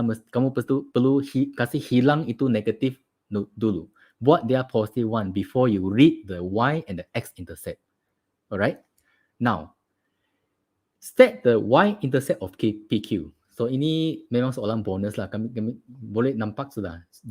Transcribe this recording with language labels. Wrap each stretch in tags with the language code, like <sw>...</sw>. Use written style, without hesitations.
<ms>Kamu perlu kasih hilang itu negatif dulu. Buat dia</ms> <en>positive 1 before you read the y and the x-intercept. Alright? Now, state the y-intercept of PQ.</en> <ms>So ini memang soalan bonus lah. Kami boleh nampak sudah.</ms>